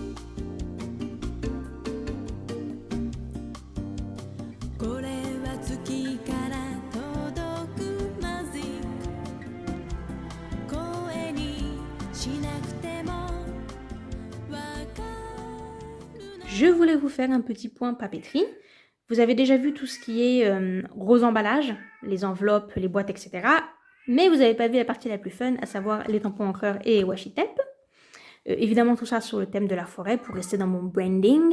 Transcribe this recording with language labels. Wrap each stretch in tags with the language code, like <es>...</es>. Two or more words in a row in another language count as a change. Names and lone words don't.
<ja>これは月から届くマジック声にしなくてもわかる</ja> <fr>Je voulais vous faire un petit point papeterie. Vous avez déjà vu tout ce qui est gros emballage, les enveloppes, les boîtes, etc. Mais vous n'avez pas vu la partie la plus fun, à savoir les tampons encreurs et les washi tape. Évidemment tout ça sur le thème de la forêt pour rester dans mon branding.</fr>